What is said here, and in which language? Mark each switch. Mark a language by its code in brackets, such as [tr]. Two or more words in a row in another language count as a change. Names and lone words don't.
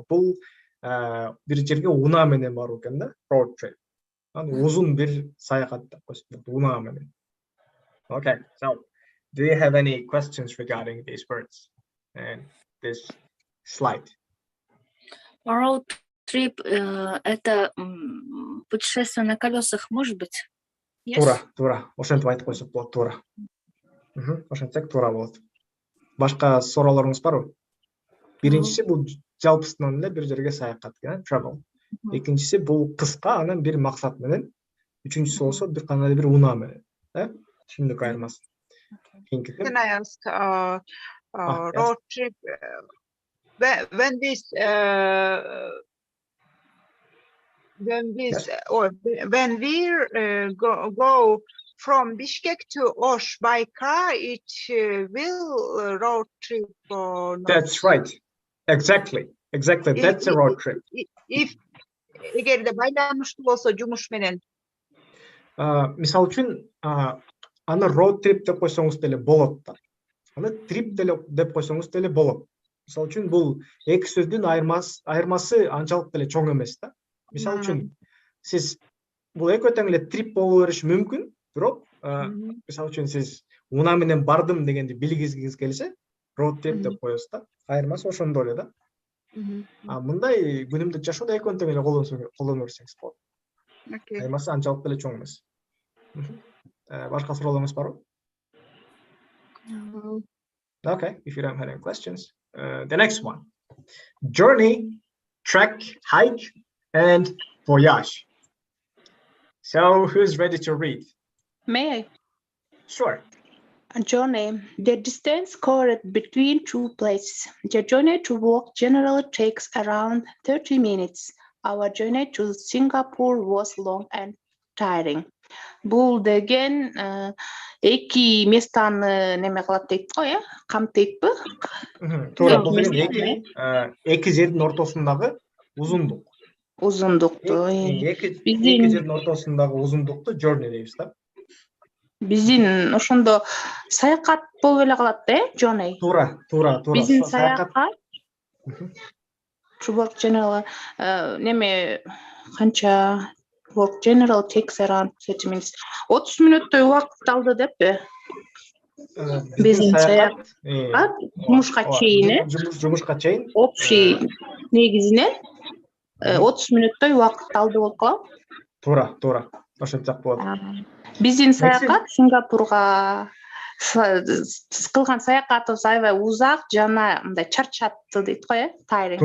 [ky] бу бир жерге унаа менен баруу экен да, [en] road trip. [ky] узун бир саякат деп коюшат, унаа менен. [en] Okay, so do you have any questions regarding these words and this slide? Road trip [ru] это путешествие на колесах, может быть? [ky] Туура. Ошентип айтып койсок болот, туура. Ошентсек туура болот. Башка суроолоруңуз барбы? Биринчиси бул жалпысынан эле бир жерге саякат экен, travel. Экинчиси бул кыска, анан бир максат менен. Үчүнчүсү болсо бир кандай бир унаа менен. Түшүндүк айырмасы. [en] Can I ask road trip when we go from Bishkek to Osh by car, it will road trip or not? That's right. Exactly. That's a road trip. [ky] If эгер де байланыштуу болсо жумуш менен. Мисалы үчүн аны [en] road trip [ky] деп койсоңуз деле болот да. Аны trip деп койсоңуз деле болот. Мисалы үчүн бул эки сөздүн айырмасы анчалык деле чоң эмес да. Мисалы үчүн сиз бул экөө тең эле trip боло бериши мүмкүн, бирок мисалы үчүн сиз унаа менен бардым дегенди билгизгиңиз келсе, [en] road trip [ky] деп коесуз да. Айырмасы ошондой эле да. Мындай күнүмдүк жашоодо экөөнү тең эле колдоно берсеңиз болот. Айырмасы анчалык деле чоң эмес. Башка суроолоруңуз барбы? [en] Okay, if you don't have any questions. The next one. Journey, trek, hike, and voyage. So, who's ready to read? May I? Sure. A journey, the distance covered between two places. The journey to work generally takes around 30 minutes. Our journey to Singapore was long and tiring. [ky] Бул деген эки местаны неме кылат дейт го, камтыйтпы? Туура, бул деген эки жердин ортосундагы узундук. Узундукту. Эки жердин ортосундагы узундукту journey дейбиз да. Биздин ошондо саякат болуп эле калат да, journey. Туура. Биздин саякат [en] to work generally [ky] неме канча [en] walk general takes around 30 minutes. [ky] 30 мүнөттөй убакыт алды деппи? Биздин саякат жумушка чейин, жумушка чейин общий негизинен 30 мүнөттөй убакыт алды болуп калат. Туура. Ошентип болот. Биздин саякат Сингапурга кылган саякатыбыз аябай узак жана мындай чарчатты дейт го, тайринг.